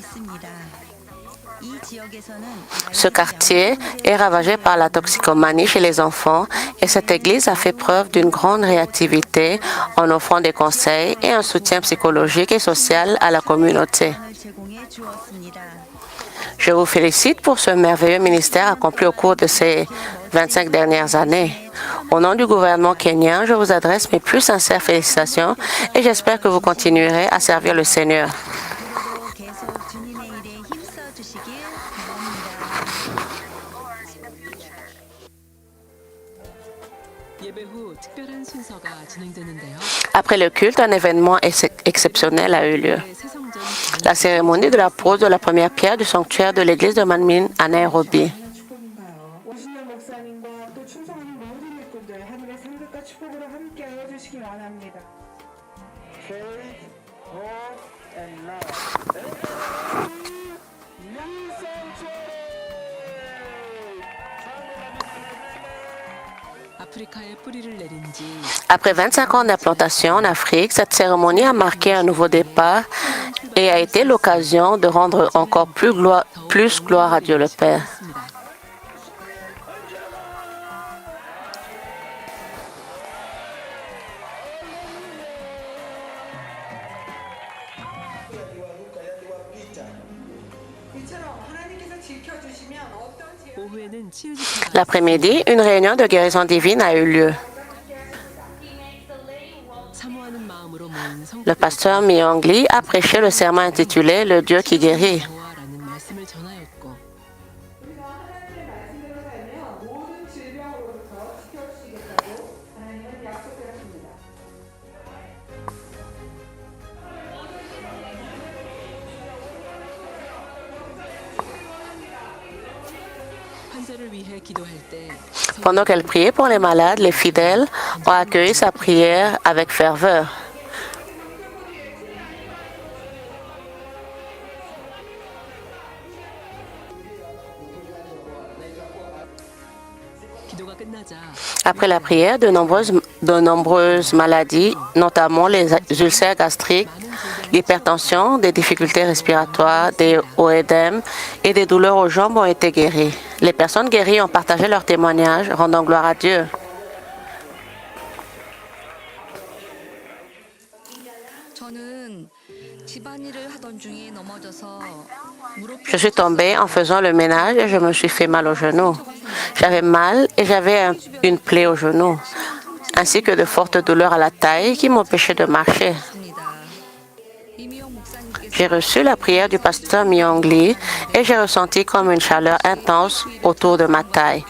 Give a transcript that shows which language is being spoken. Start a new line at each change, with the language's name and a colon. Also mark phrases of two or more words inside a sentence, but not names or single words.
French: Ce quartier est ravagé par la toxicomanie chez les enfants et cette église a fait preuve d'une grande réactivité en offrant des conseils et un soutien psychologique et social à la communauté. Je vous félicite pour ce merveilleux ministère accompli au cours de ces 25 dernières années. Au nom du gouvernement kenyan, je vous adresse mes plus sincères félicitations et j'espère que vous continuerez à servir le Seigneur.
Korean: 예배 후 특별한 순서가 진행되는데요.
French: Après le culte, un événement exceptionnel a eu lieu.
Korean: 새성전
French: La cérémonie de la pose de la première pierre du sanctuaire de l'église de Manmin à Nairobi.
Korean: 축복인가요? 오신영 목사님과 또 충성하는 모든 일꾼들 하늘의 상급과 축복으로 함께 해주시기 원합니다.
English: faith, hope, and love.
Korean: 아프리카에 뿌리를 내린 지
French: Après 25 ans d'implantation en Afrique, cette cérémonie a marqué un nouveau départ et a été l'occasion de rendre encore plus gloire à Dieu le Père.
Korean: 있습니다. 이처럼 하나님께서 지켜주시면 어떤 제 오후에는 치유집회가
French: L'après-midi, une réunion de guérison divine a eu lieu.
Korean: 사모하는 마음으로 모인 성
French: Le pasteur Myung Lee a prêché le serment intitulé Le Dieu qui guérit.
Korean: 보아라는 말씀을 전하였고 우리가 하나님의 말씀대로 살면 모든 질병으로부터 지켜주시겠다고 하나님은 약속하셨습니다. 환자를 위해 기도할 때
French: Pendant qu'elle priait pour les malades, les fidèles ont accueilli sa prière avec ferveur.
Korean: 기도가 끝나자
French: Après la prière, de nombreuses maladies, notamment les ulcères gastriques, l'hypertension, des difficultés respiratoires, des OEDM et des douleurs aux jambes ont été guéries. Les personnes guéries ont partagé leurs témoignages, rendant gloire à Dieu.
Korean: 저는 집안일을 하던 중에 넘어져서 무릎
French: Je suis tombée en faisant le ménage et je me suis fait mal au genou. J'avais mal et j'avais une plaie au genou, ainsi que de fortes douleurs à la taille qui m'empêchaient de marcher. J'ai reçu la prière du pasteur Myung Lee et j'ai ressenti comme une chaleur intense autour de ma taille.